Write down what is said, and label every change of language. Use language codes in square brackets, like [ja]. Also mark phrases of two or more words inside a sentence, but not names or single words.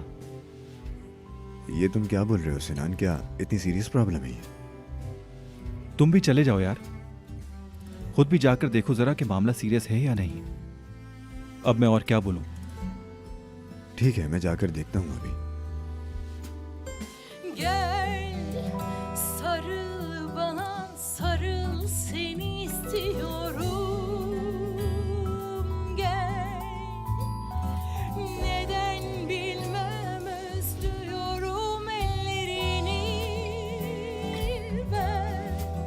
[hi] ये तुम क्या बोल रहे हो सिनान? क्या इतनी [en] serious problem [hi] है ये? तुम भी चले जाओ यार। खुद भी जाकर देखो जरा कि मामला सीरियस है या नहीं। अब मैं और क्या बोलूं? ठीक है, मैं जाकर देखता हूं अभी। [tr] Gel sarıl bana, sarıl seni istiyorum. Gel neden bilmem özlüyorum ellerini ver.